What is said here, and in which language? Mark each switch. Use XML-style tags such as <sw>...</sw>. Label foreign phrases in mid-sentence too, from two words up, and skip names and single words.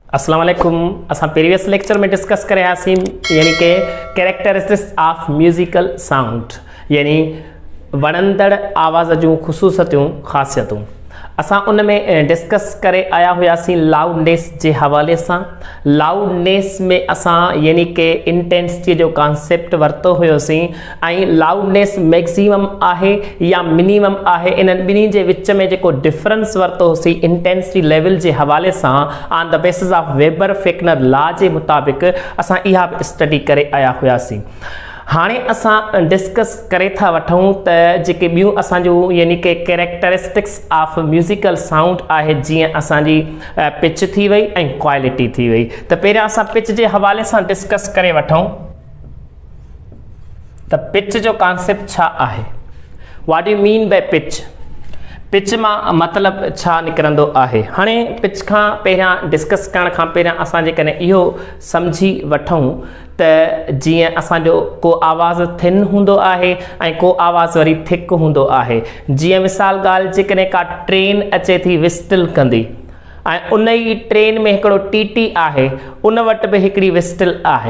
<ar>السلام عليكم.</ar> <sd>असां</sd> <en>previous lecture</en> <sd>में डिस्कस करे आसीं यानी कि</sd> <en>characteristics of musical sound</en> <sd>यानी वणंदड़ आवाज़ जूं ख़ुसूसियतूं ख़ासियतूं। असां उन में डिस्कस करे आया हुआसीं लाउडनेस जे हवाले सां। लाउडनेस में असां यानी कि इंटेंसिटी जो कॉन्सेप्ट वरितो हुयोसीं ऐं लाउडनेस मैक्सिमम आहे या मिनिमम आहे, इन्हनि ॿिन्ही जे विच में जेको डिफरेंस वरितो होसीं इंटेंसिटी लेवल जे हवाले सां</sd> <en>on the basis of Weber Fechner law</en> <sd>जे मुताबिक़ असां इहा स्टडी करे आया हुआसीं। हाणे असां डिस्कस करे था वठूं त जेके ॿियूं असांजूं यानी कि</sd> <en>characteristics of musical sound</en> <sd>आहे, जीअं असांजी पिच थी वई ऐं क्वालिटी थी वई। त पहिरियां असां पिच जे हवाले सां डिस्कस करे वठूं त पिच जो कॉन्सेप्ट छा आहे।</sd> <en>What do mean by pitch?</en> <sd>पिच मां मतिलबु छा निकिरंदो आहे। हाणे पिच खां पहिरियां डिस्कस करण खां पहिरियां असां जेकॾहिं इहो सम्झी वठूं त जीअं असांजो को आवाज़ थिन हूंदो आहे ऐं को आवाज़ वरी थिक हूंदो आहे। जीअं मिसाल ॻाल्हि, जेकॾहिं का ट्रेन अचे थी विस्टिल कंदी ऐं उन ई ट्रेन में हिकिड़ो टीटी आहे, उन वटि बि हिकिड़ी विस्टिल आहे।</sd>